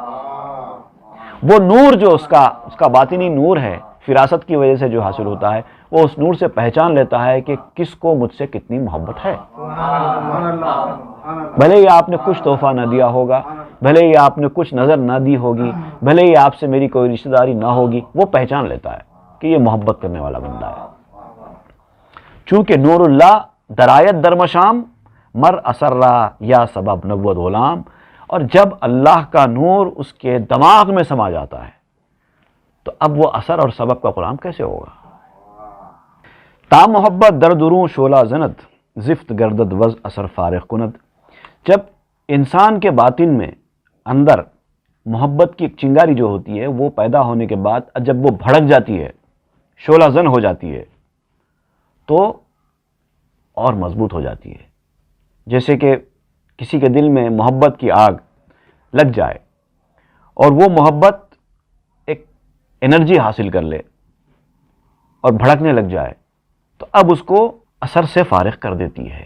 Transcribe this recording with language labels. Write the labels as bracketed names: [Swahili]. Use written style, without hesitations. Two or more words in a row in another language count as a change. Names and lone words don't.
[Urdu] وہ نور جو اس کا باطنی نور ہے، فراست کی وجہ سے جو حاصل ہوتا ہے، وہ اس نور سے پہچان لیتا ہے کہ کس کو مجھ سے کتنی محبت ہے۔ بھلے ہی آپ نے کچھ تحفہ نہ دیا ہوگا، بھلے ہی آپ نے کچھ نظر نہ دی ہوگی، بھلے ہی آپ سے میری کوئی رشتہ داری نہ ہوگی، وہ پہچان لیتا ہے کہ یہ محبت کرنے والا بندہ ہے۔ [Persian] چونکہ نور اللہ درایت در مشام، مر اثر را یا سبب نبوت غلام۔ [Urdu] اور جب اللہ کا نور اس کے دماغ میں سما جاتا ہے تو اب وہ اثر اور سبب کا غلام کیسے ہوگا؟ [Persian] تا محبت در دروں شعلہ زند، زفت گردد وز اثر فارغ کند۔ [Urdu] جب انسان کے باطن میں اندر محبت کی ایک چنگاری جو ہوتی ہے، وہ پیدا ہونے کے بعد جب وہ بھڑک جاتی ہے، شعلہ زن ہو جاتی ہے، تو اور مضبوط ہو جاتی ہے۔ جیسے کہ کسی کے دل میں محبت کی آگ لگ جائے اور وہ محبت ایک انرجی حاصل کر لے اور بھڑکنے لگ جائے، تو اب اس کو اثر سے فارغ کر دیتی ہے۔